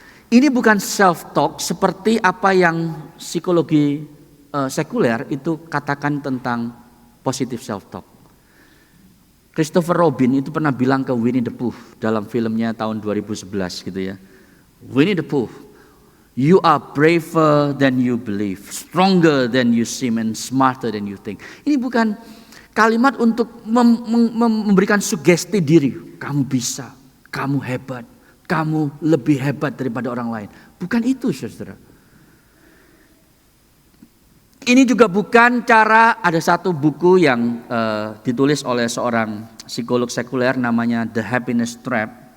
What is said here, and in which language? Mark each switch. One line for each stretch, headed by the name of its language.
Indonesian: Ini bukan self-talk seperti apa yang psikologi sekuler itu katakan tentang positive self-talk. Christopher Robin itu pernah bilang ke Winnie the Pooh dalam filmnya tahun 2011 gitu ya.
English: Winnie the Pooh, you are braver than you believe, stronger than you seem, and smarter than you think.
Indonesian: Ini bukan kalimat untuk memberikan sugesti diri. Kamu bisa, kamu hebat, kamu lebih hebat daripada orang lain. Bukan itu saudara. Ini juga bukan cara, ada satu buku yang ditulis oleh seorang psikolog sekuler namanya The Happiness Trap.